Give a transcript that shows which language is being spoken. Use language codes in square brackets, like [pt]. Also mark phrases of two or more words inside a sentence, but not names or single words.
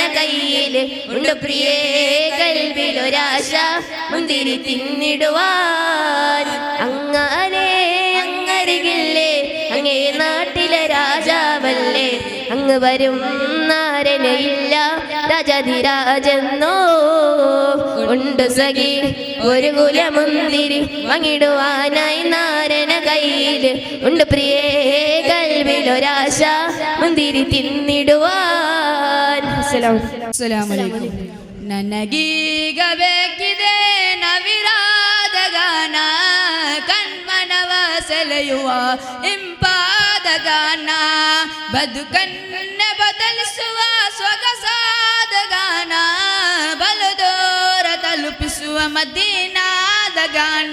[ml] കയ്യില് ഉണ്ട് പ്രിയേ കൽവിലൊരാശ മുന്തിരി തിന്നിടുവാൻ അങ്ങനെ അങ്ങരികില്ലേ അങ്ങേ നാട്ടിലെ രാജാവല്ലേ അങ്ങ് വരും നാരനയില്ല രാജാധിരാജെന്നോ ഉണ്ട് സഖി ഒരു കുലമുന്തിരി വാങ്ങിടുവാനായി നാരന കയ്യില് ഉണ്ട് പ്രിയേ കൽവിലൊരാശ മുന്തിരി തിന്നിടുവാൻ. [ar] السلام عليكم. [kn] ನನಗೀಗ ಬೇಕಿದೆ ನವಿರಾದ ಗಾನ ಕಣ್ಮನವ ಸೆಳೆಯುವ ಇಂಪಾದ ಗಾನ ಬದುಕನ್ನೆ ಬದಲಿಸುವ ಸೊಗಸಾದ ಗಾನ ಬಲದೋರ ತಲುಪಿಸುವ ಮದೀನಾದ ಗಾನ.